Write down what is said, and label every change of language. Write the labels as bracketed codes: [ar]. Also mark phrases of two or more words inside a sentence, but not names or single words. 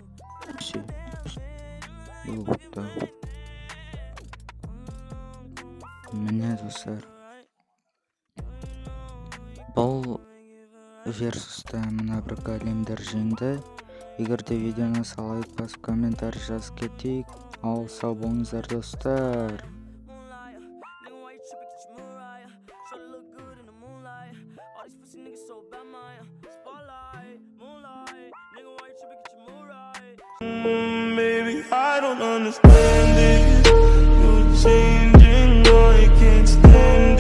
[kk] Міне достар, бұл версуста мына бір големдер жеңді. Егер де видеоны лайк басып комментарий жазып кетейік. Ал сау болыңыздар достар. [en] Baby, I don't understand it. You're changing, I can't stand it.